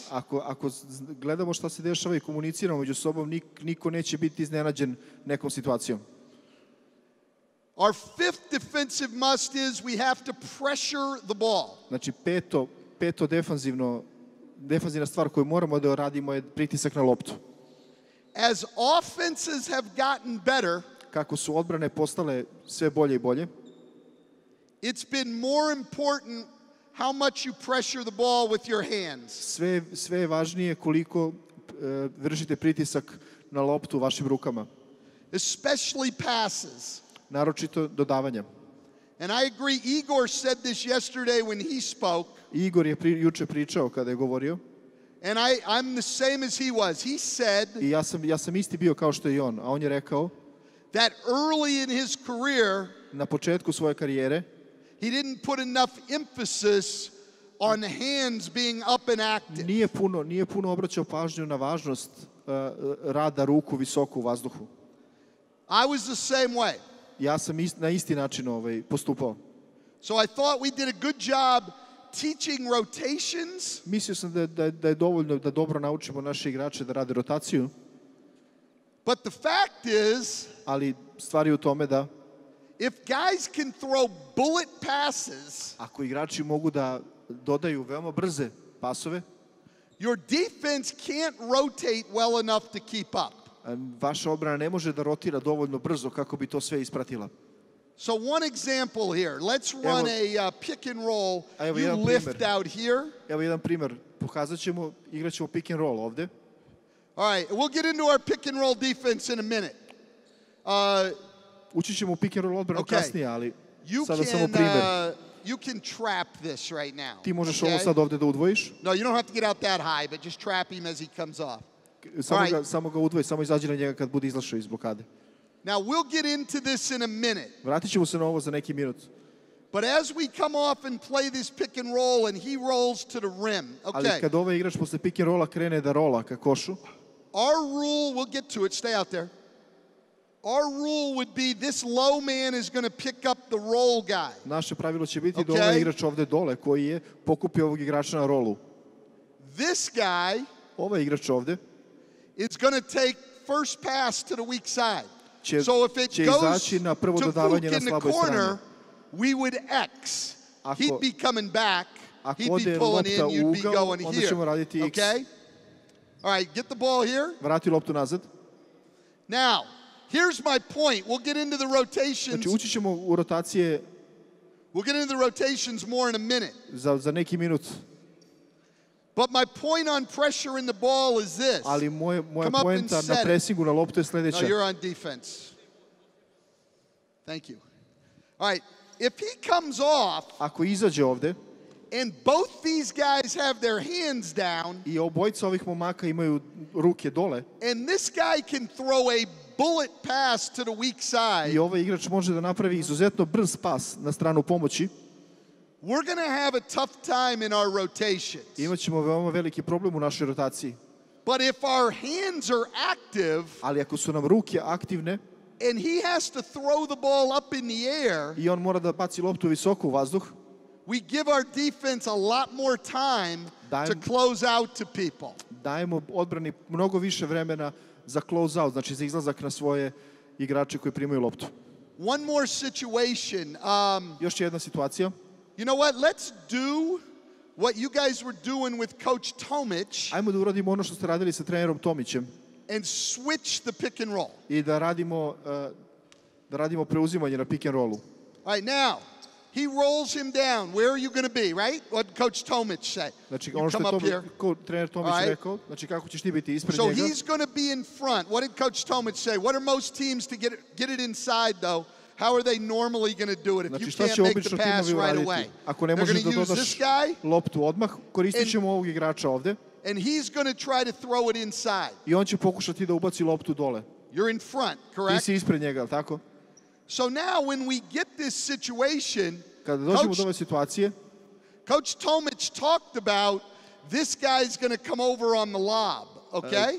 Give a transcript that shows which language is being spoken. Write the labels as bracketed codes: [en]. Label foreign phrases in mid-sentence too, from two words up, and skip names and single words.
[sr] Ako gledamo šta se dešava i komuniciramo među sobom, niko neće biti iznenađen nekom situacijom. [en] Our fifth defensive must is we have to pressure the ball. [sr] Znači peto defanzivna stvar koju moramo da radimo je pritisak na loptu. [en] As offenses have gotten better, [sr] kako su odbrane postale sve bolje i bolje, [en] it's been more important how much you pressure the ball with your hands. [sr] Sve je važnije koliko vršite pritisak na loptu vašim rukama. [en] Especially passes. [sr] Naročito dodavanja. [en] And I agree, Igor said this yesterday when he spoke. [sr] Igor je juče pričao kada je govorio. [en] And I'm the same as he was. He said, [sr] I ja sam isti bio kao što je on, a on je rekao [en] that early in his career, [sr] na početku svoje karijere, [en] he didn't put enough emphasis on hands being up and active. [sr] Nije puno obraćao pažnju na važnost rada ruku visoko u vazduhu. [en] I was the same way. [sr] Ja sam na isti način postupao. [en] So I thought we did a good job teaching rotations. [sr] Mislio sam da je dovoljno da dobro naučimo naše igrače da rade rotaciju. [en] But the fact is, [sr] ali stvar je u tome da [en] If guys can throw bullet passes, [sr] ako igrači mogu da dodaju veoma brze pasove, [en] your defense can't rotate well enough to keep up. [sr] vaša odbrana ne može da rotira dovoljno brzo kako bi to sve ispratila. [en] So one example here. Let's run a pick and roll. [sr] Evo [en] You [sr] jedan [en] lift [sr] primer. [en] out here. [sr] Evo jedan primer. Pokazat ćemo, igrat ćemo [en] pick and roll [sr] ovde. [en] All right, we'll get into our pick and roll defense in a minute. [sr] Ući ćemo u [en] pick and roll [sr] odbranu kasnije, ali [en] You [sr] sada samo primer. [en] you can trap this right now. [sr] Ti možeš [en] okay? [sr] ovo sad ovde da udvojiš. [en] No, you don't have to get out that high, but just trap him as he comes off. [sr] Samo ga udvoji, samo izađi na njega kad bude izlašao iz blokade. [en] Now, we'll get into this in a minute. [sr] Vratit ćemo se na ovo za neki minut. [en] But as we come off and play this pick and roll and he rolls to the rim, [sr] Ali kad ovaj igrač posle [en] pick and rolla [sr] krene da rola ka košu, [en] our rule, we'll get to it, stay out there. Our rule would be this low man is going to pick up the roll guy. [sr] naše pravilo će biti da ovaj igrač ovde dole koji je pokupio ovog igrača na rolu. [en] This guy [sr] Ovaj igrač ovde [en] is going to take first pass to the weak side. So if it [sr] će [en] goes [sr] izaći na prvo [en] to [sr] dodavanje Fook na [en] in the [sr] slaboj [en] corner, [sr] strani. [en] we would X. He'd be coming back. [sr] Ako [en] He'd be [sr] ode [en] pulling [sr] lopta [en] in. [sr] u [en] You'd be [sr] ugao, [en] going [sr] onda [en] here. [sr] ćemo raditi X. [en] Okay? All right, get the ball here. [sr] Vrati loptu nazad. [en] Now, here's my point. We'll get into the rotations. [sr] Znači ući ćemo u rotacije [en] We'll get into the rotations more in a minute. [sr] za neki minut. [en] But my point on pressure in the ball is this. [sr] Ali moja [en] Come up [sr] poenta [en] and [sr] na [en] set it. [sr] presingu na loptu je [en] No, [sr] sledeća. [en] you're on defense. Thank you. All right, if he comes off [sr] Ako izađe ovde [en] and both these guys have their hands down [sr] i obojica ovih momaka imaju ruke dole [en] and this guy can throw a bullet pass to the weak side, [sr] i ovaj igrač može da napravi izuzetno brz pas na stranu pomoći, [en] we're going to have a tough time in our rotations. [sr] imaćemo veoma veliki problem u našoj rotaciji. [en] But if our hands are active [sr] Ali ako su nam ruke aktivne [en] and he has to throw the ball up in the air, [sr] i on mora da baci loptu visoko u vazduh, [en] we give our defense a lot more time to close out to people. [sr] dajemo odbrani mnogo više vremena za [en] close out, [sr] znači za izlazak na svoje igrače koji primaju loptu. [en] One more situation. [sr] Još jedna situacija. [en] You know what? Let's do what you guys were doing with Coach Tomic [sr] Ajmo da uradimo ono što ste radili sa trenerom Tomićem [en] and switch the pick and roll. [sr] i da radimo preuzimanje na [en] pick and rollu. All right, now, he rolls him down. Where are you going to be, right? What did Coach Tomic say? [sr] Znači, [en] You [sr] ono što [en] come up [sr] je [en] here. [sr] trener Tomić rekao, znači kako ćeš ti biti ispred [en] So [sr] njega. [en] he's going to be in front. What did Coach Tomic say? What are most teams to get it inside, though? How are they normally going to do it if [sr] Znači, [en] you [sr] šta [en] can't [sr] će [en] make the [sr] obično [en] pass [sr] timovi [en] right [sr] uraditi? [en] away? [sr] Ako ne [en] They're [sr] možeš [en] going [sr] da [en] to use [sr] dodaš [en] this guy, [sr] loptu odmah, koristit ćemo ovog igrača ovde [en] and he's going to try to throw it inside. [sr] i on će pokušati da ubaci loptu dole. [en] You're in front, [sr] Ti [en] correct? [sr] si ispred njega, ali tako? [en] So now when we get this situation, [sr] Kada dođemo do ove situacije, [en] Coach Tomic talked about this guy's going to come over on the lob, okay?